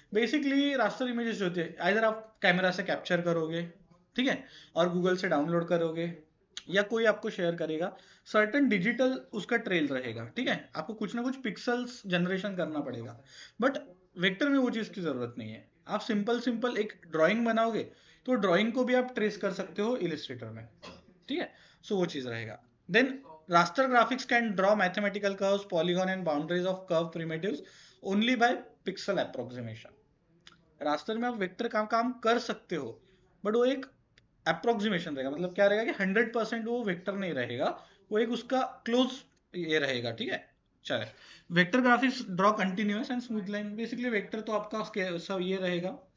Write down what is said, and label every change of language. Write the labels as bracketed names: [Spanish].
[Hindi] Basically raster images जो होते हैं आइदर आप कैमरा से कैप्चर करोगे, ठीक है, और गूगल से डाउनलोड करोगे, या कोई आपको शेयर करेगा, सर्टन डिजिटल उसका ट्रेल रहेगा, ठीक है। आपको कुछ ना कुछ पिक्सल्स जनरेशन करना पड़ेगा, बट वेक्टर में वो चीज़ की ज़रूरत नहीं है। आप सिंपल सिंपल एक ड्राइंग बनाओगे तो ड्राइंग को भी आप ट्रेस कर सकते हो इलिस्ट्रेटर में, ठीक है। सो वो चीज़ रहेगा। [English] Then raster graphics can draw mathematical curves, polygon and boundaries of curve primitives only by pixel approximation। [Hindi] Raster में आप वेक्टर का काम कर सकते हो, बट वो एक अप्रोक्सीमेशन रहेगा। मतलब क्या रहेगा कि 100% वो वेक्टर नहीं रहेगा, वो एक उसका क्लोज ये रहेगा, ठीक है। चले, [English] Vector graphics draw continuous and smooth line. [Hindi] Basically vector तो आपका सब ये रहेगा।